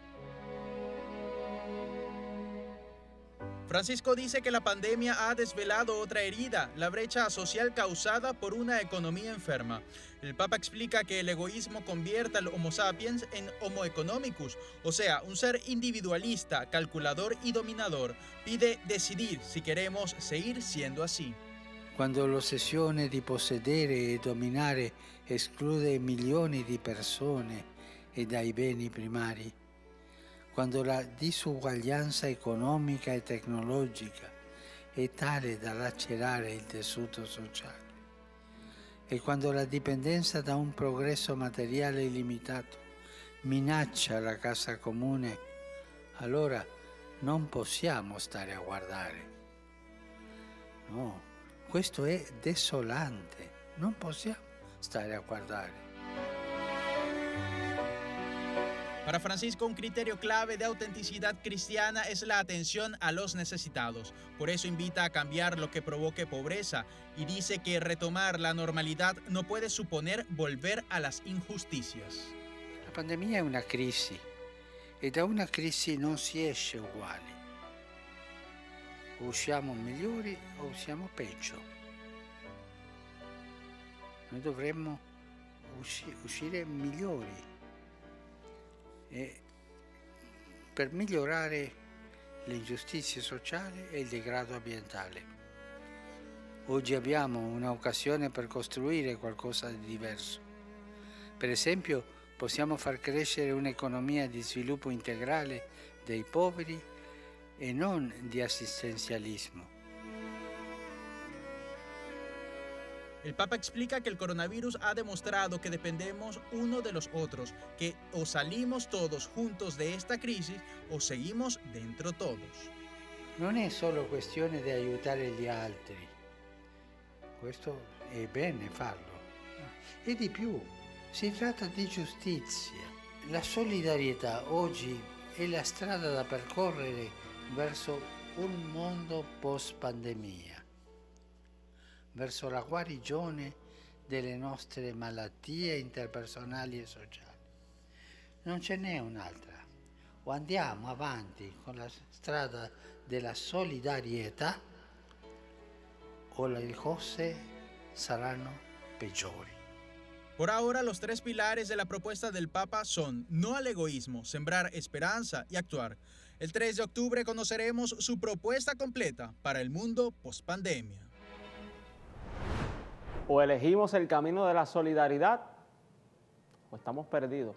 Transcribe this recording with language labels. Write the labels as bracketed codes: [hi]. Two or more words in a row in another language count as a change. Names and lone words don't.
[es] Francisco dice que la pandemia ha desvelado otra herida, la brecha social causada por una economía enferma. El Papa explica que el egoísmo convierte al [la] Homo sapiens [es] en [la] Homo economicus, [es] o sea, un ser individualista, calculador y dominador. Pide decidir si queremos seguir siendo así. [it] Quando l'ossessione di possedere e dominare esclude milioni di persone e dai beni primari, quando la disuguaglianza economica e tecnologica è tale da lacerare il tessuto sociale, e quando la dipendenza da un progresso materiale illimitato minaccia la casa comune, allora non possiamo stare a guardare. No, questo è desolante, non possiamo stare a guardare. [es] Para Francisco, un criterio clave de autenticidad cristiana es la atención a los necesitados. Por eso invita a cambiar lo que provoque pobreza y dice que retomar la normalidad no puede suponer volver a las injusticias. [it] La pandemia è una crisi, e da una crisi non si esce uguali. O usciamo migliori o usciamo peggio. Noi dovremmo uscire migliori. Per migliorare le ingiustizie sociali e il degrado ambientale. Oggi abbiamo un'occasione per costruire qualcosa di diverso. Per esempio, possiamo far crescere un'economia di sviluppo integrale dei poveri e non di assistenzialismo. [es] El Papa explica que el coronavirus ha demostrado que dependemos uno de los otros, que o salimos todos juntos de esta crisis o seguimos dentro todos. [it] Non è solo questione di aiutare gli altri, questo è bene farlo, e di più, si tratta di giustizia. La solidarietà oggi è la strada da percorrere verso un mondo post pandemia. verso la guarigione delle nostre malattie interpersonali e sociali. Non ce n'è un'altra. O andiamo avanti con la strada della solidarietà o le cose saranno peggiori. [es] Por ahora, los tres pilares de la propuesta del Papa son no al egoísmo, sembrar esperanza y actuar. El 3 de octubre conoceremos su propuesta completa para el mundo post-pandemia. O elegimos el camino de la solidaridad o estamos perdidos.